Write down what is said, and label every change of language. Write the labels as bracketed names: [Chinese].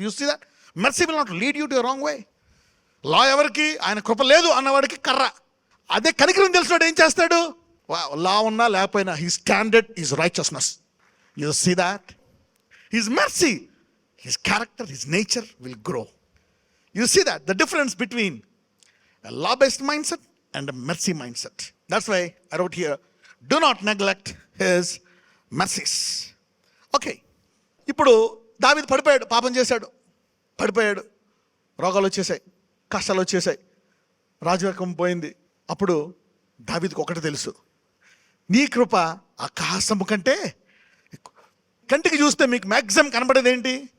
[English] You see that mercy will not lead you to wrong way. [Telugu] లా ఎవరికి? ఆయన కృప లేదు అన్నవాడికి కర్ర. అదే కనికరం తెలిసినాడు ఏం చేస్తాడు? లా ఉన్నా లేకపోయినా [English] His standard is righteousness. You see that? His mercy, his character, his nature will grow. You see that the difference between a law-based mindset and a mercy mindset. That's why I wrote here, do not neglect his mercies. Okay. [Telugu] ఇప్పుడు దావీదు పడిపోయాడు, పాపం చేశాడు, పడిపోయాడు, రోగాలు వచ్చేసాయి, కష్టాలు వచ్చేసాయి, రాజరికం పోయింది. అప్పుడు దావీదుకు ఒకటి తెలుసు, నీ కృప ఆకాశము కంటే ఎక్కువ. కంటికి చూస్తే మీకు మ్యాక్సిమం కనబడేది ఏంటి?